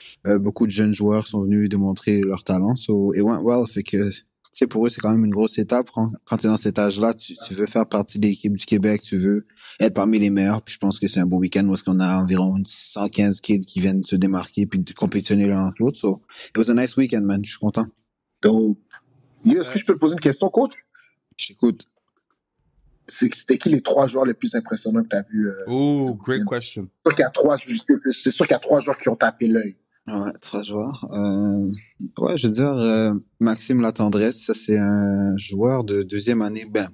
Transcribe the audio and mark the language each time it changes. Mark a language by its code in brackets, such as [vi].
[fr] Beaucoup de jeunes joueurs sont venus démontrer leur talent. Et [en] went well, [fr] fait que tu sais, pour eux, c'est quand même une grosse étape. Quand tu es dans cet âge-là, tu veux faire partie de l'équipe du Québec, tu veux être parmi les meilleurs. Puis je pense que c'est un beau week-end où est-ce qu'on a environ 115 kids qui viennent se démarquer puis de compétitionner l'un entre l'autre. [en] So, it was a nice weekend, man. [fr] Je suis content. Donc, est-ce que je peux te poser une question, coach? Je t'écoute. C'était qui les 3 joueurs les plus impressionnants que tu as vus? [en] Great question. [fr] C'est sûr qu'il y a 3 joueurs qui ont tapé l'œil. Ouais, 3 joueurs. Ouais, je veux dire, Maxime Latendresse, ça c'est un joueur de deuxième année.